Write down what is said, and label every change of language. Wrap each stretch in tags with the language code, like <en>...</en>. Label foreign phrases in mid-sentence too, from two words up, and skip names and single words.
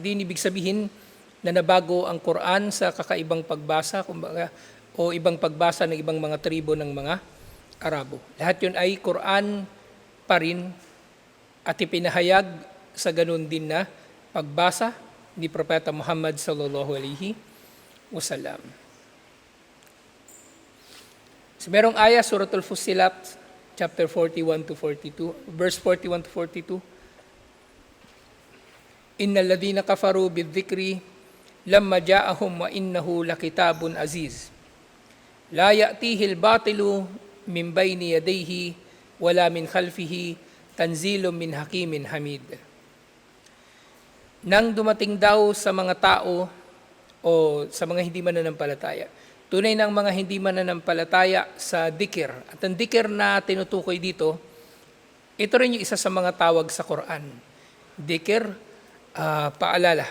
<tl>Hindi ibig sabihin na nabago ang Quran sa kakaibang pagbasa kumbaga, o ibang pagbasa ng ibang mga tribo ng mga Arabo. Lahat yun ay Quran pa rin at ipinahayag sa ganun din na pagbasa ni Propeta Muhammad</tl> <ar>صلى الله عليه وسلم.</ar> <tl>So merong aya, Suratul Fussilat,</tl> <en>chapter 41 to 42, verse 41 to 42.</en> <ar>إن الذين كفروا بالذكر لما جاءهم وإنه لكتاب عزيز. لا يأتيه الباطل من بين يديه ولا من خلفه تنزيل من حكيم حميد.</ar> <tl>Nang dumating daw sa mga tao o sa mga hindi mananampalataya, tunay ng mga hindi mananampalataya sa dhikr. At ang dhikr na tinutukoy dito, ito rin yung isa sa mga tawag sa Quran. Dhikr, paalala.</tl>